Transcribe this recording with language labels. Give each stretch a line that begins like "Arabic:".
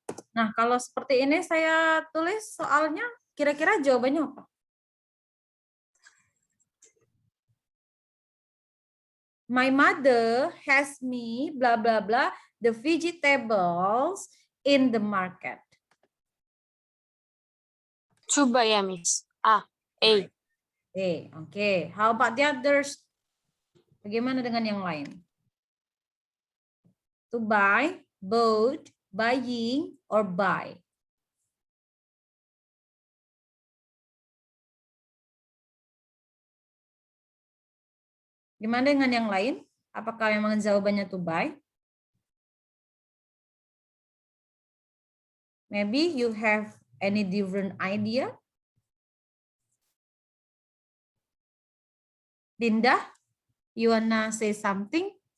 Indonesian: Nah, kalau seperti ini saya tulis soalnya, kira-kira jawabannya apa?
English: My mother has me, blah, blah, blah, the vegetables in the market.
Indonesian: Coba ya, Miss. A.
English: Oke. How about the others?
Indonesian: Bagaimana dengan yang lain?
English: To buy, bought, buying, or buy?
Indonesian: Gimana dengan yang lain? Apakah memang jawabannya to buy?
English: Maybe you have any different idea? Dinda, you wanna say something?